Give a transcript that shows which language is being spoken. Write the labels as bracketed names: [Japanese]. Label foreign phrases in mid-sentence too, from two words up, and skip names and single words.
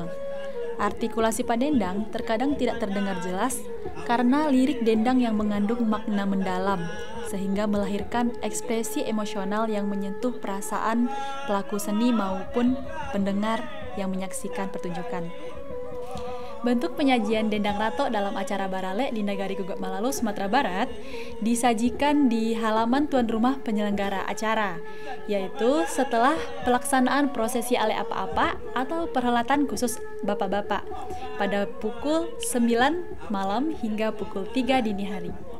[Indonesian] Artikulasi padendang terkadang tidak terdengar jelas karena lirik dendang yang mengandung makna mendalam, sehingga melahirkan ekspresi emosional yang menyentuh perasaan pelaku seni maupun pendengar yang menyaksikan pertunjukan. Bentuk penyajian Dendang Rato dalam acara barale di Nagari Gugak Malalo, Sumatera Barat disajikan di halaman tuan rumah penyelenggara acara, yaitu setelah pelaksanaan prosesi ale apa-apa atau perhelatan khusus bapak-bapak pada pukul 9 malam hingga pukul 3 dini hari.